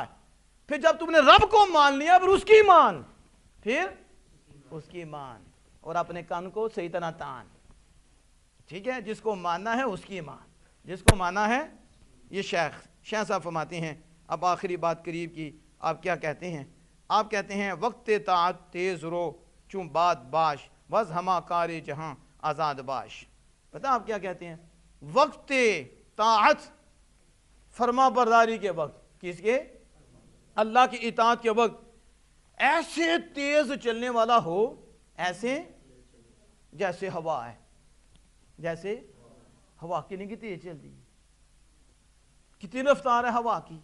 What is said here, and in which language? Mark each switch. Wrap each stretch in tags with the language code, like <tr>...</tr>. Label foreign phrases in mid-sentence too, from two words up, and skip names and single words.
<ur>پھر جب تم نے رب کو مان لیا پھر اس کی مان، پھر اس کی مان، اور اپنے کان کو صحیح طرح تان، ٹھیک ہے؟ جس کو ماننا ہے اس کی مان، جس کو ماننا ہے۔ یہ شیخ صاحب فرماتے ہیں، اب آخری بات قریب کی، آپ کیا کہتے ہیں؟</ur> <fa>آپ کہتے ہیں وقت طاعت تیز رو چون باد باش، وز ہما کار جہاں آزاد باش۔</fa> <ur>پتہ آپ کیا کہتے ہیں؟ وقت طاعت، فرماں برداری کے وقت، کس کے? اللہ کی اطاعت کے وقت ایسے تیز چلنے والا ہو، ایسے جیسے ہوا ہے، جیسے ہوا کی نہیں کہ تیز چلتی ہے، کتنی رفتار ہے ہوا کی.</ur>